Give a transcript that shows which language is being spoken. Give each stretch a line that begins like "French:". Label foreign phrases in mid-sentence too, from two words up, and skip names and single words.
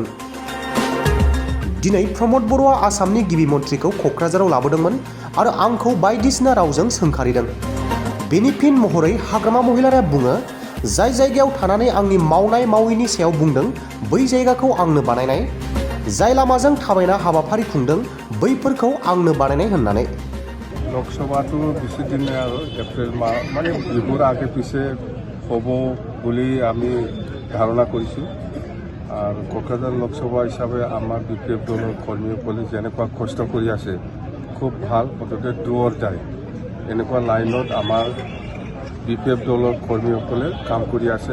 Bodo: दिनै प्रमद बर'आ आसामनि गिबि मन्थ्रिखौ क'क्राझाराव लाबोदोंमोन आरो आंखौ बायदिसिना रावजों सोंखारिदों। बेनि फिन महरै हाग्रामा महिलारिया बुङो, जाय जायगायाव थानानै आंनि मावनाय मावैनि सायाव बुंदों बै जायगाखौ आंनो बानायनाय, जाय लामाजों थाबायना हाबाफारि खुंदों बैफोरखौ आंनो बानायनाय होननानै।
Assamese: লোকসভাটো বেছি দিন নাই আৰু এপ্ৰিল মাহ মানে বিহুৰ আগে পিছে হ'ব বুলি আমি ধাৰণা কৰিছোঁ। আৰু কোকৰাঝাৰ লোকসভা হিচাপে আমাৰ BPF দলৰ কৰ্মীসকলে যেনেকুৱা কষ্ট কৰি আছে খুব ভাল, মুঠতে দূৰ যায় এনেকুৱা লাইনত আমাৰ BPF দলৰ কৰ্মীসকলে কাম কৰি আছে।